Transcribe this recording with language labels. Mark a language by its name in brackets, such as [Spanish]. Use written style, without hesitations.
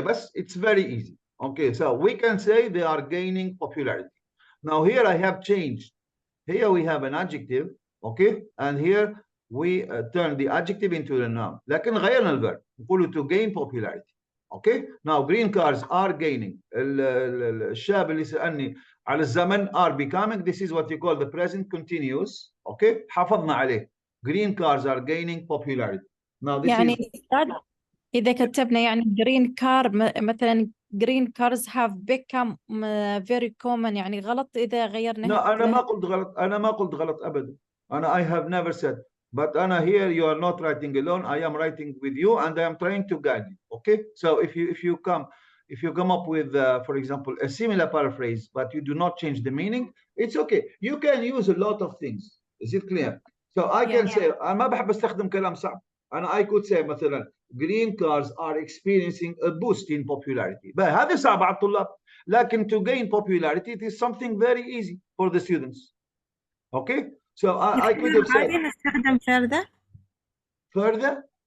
[English] بس it's very easy. Okay, so we can say they are gaining popularity. Now here I have changed. Here we have an adjective, okay, and here we turn the adjective into the noun. [Arabic] لكن غيرنا الverb نقول [English] to gain popularity. Okay, now green cars are gaining. [Arabic] الشاب اللي سألني على الزمن [English] are becoming. This is what you call the present continuous. [Arabic] Okay, حافظنا عليه. [English] Green cars are gaining popularity. Now this يعني is [Arabic] إذا كتبنا يعني [English] green car [Arabic] مثلا [English] green cars have become very common [Arabic] يعني غلط إذا غيرنا No, أنا ما قلت غلط. أنا ما قلت غلط أبدا. [English] أنا I have never said. But أنا here you are not writing alone. I am writing with you and I am trying to guide you. Okay. So if you come up with for example a similar paraphrase but you do not change the meaning, it's okay. You can use a lot of things. Is it clear? So I can say [Arabic] أنا ما بحب أستخدم كلام صعب. [English] أنا I could say مثلا green cars are experiencing a boost in popularity. [Arabic] بقى هذا صعب على الطلاب. [English] لكن to gain popularity it is something very easy for the students. Okay, so I could have said [Arabic] نستخدم further.